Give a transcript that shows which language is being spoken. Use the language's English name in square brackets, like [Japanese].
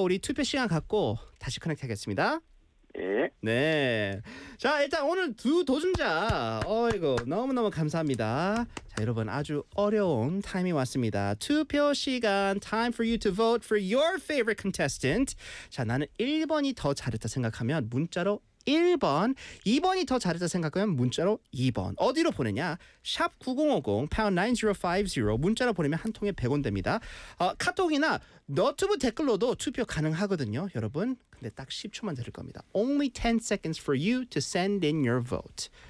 [Korean] 우리 투표 시간 갖고 다시 커넥트 하겠습니다. 네. 네. 자, 일단 오늘 두 도전자. 어이구, 너무너무 감사합니다. 자, 여러분 아주 어려운 타임이 왔습니다. 투표 시간. [English] Time for you to vote for your favorite contestant. [Korean] 자, 나는 1번이 더 잘했다 생각하면 문자로 1번, 2번이 더 잘했다 생각하면 문자로 2번. 어디로 보내냐? 샵 9050, #9050. 문자로 보내면 한 통에 100원 됩니다. 카톡이나 너튜브 댓글로도 투표 가능하거든요, 여러분. 근데 딱 10초만 드릴 겁니다. [English] Only 10 seconds for you to send in your vote.